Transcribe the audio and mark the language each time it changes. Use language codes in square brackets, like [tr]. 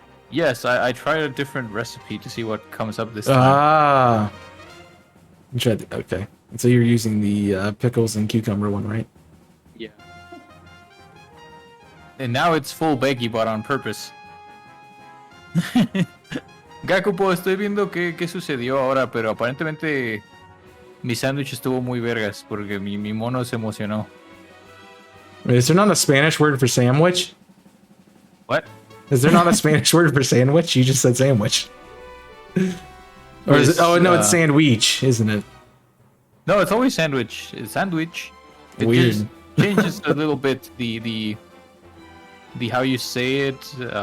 [en] Yes, I tried a different recipe to see what comes up this time. Ah. Okay. So you're using the pickles and cucumber one, right? Yeah. And now it's full baggy, but on purpose. [es] Gakupo, estoy viendo qué sucedió ahora, pero aparentemente mi sándwich estuvo muy vergas porque mi mono se emocionó. [en] Is there not a Spanish word for sandwich? What? Is there not a Spanish word for sandwich? You just said sandwich. Or is it? Oh no, it's sandwich, isn't it? No, it's always sandwich. It's sandwich. It Weird. just changes a little bit the how you say it.